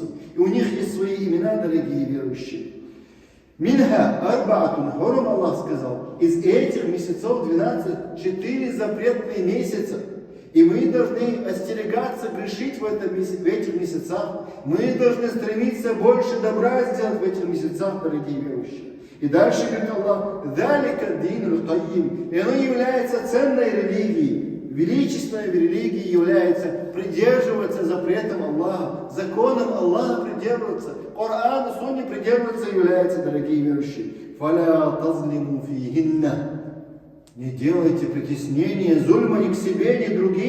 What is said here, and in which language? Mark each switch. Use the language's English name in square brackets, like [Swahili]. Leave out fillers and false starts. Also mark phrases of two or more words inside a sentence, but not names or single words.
[Russian] И у них есть свои имена, дорогие верующие. [Arabic] منها أربعة حرم, [Russian] Аллах сказал, из этих месяцев 12, 4 запретные месяца. И мы должны остерегаться, грешить в этих месяцах. Мы должны стремиться больше добра сделать в этих месяцах, дорогие верующие. И дальше говорит Аллах, [Arabic] «ذلك الدين القيم». [Russian] И оно является ценной религией. Величественной религией является придерживаться запретам Аллаха, законам Аллаха придерживаться. Коран и Сунне придерживаться является, дорогие верующие. [Arabic] «فلا تظلموا فيهن». [Russian] Не делайте притеснения, зульма ни к себе, ни к другим.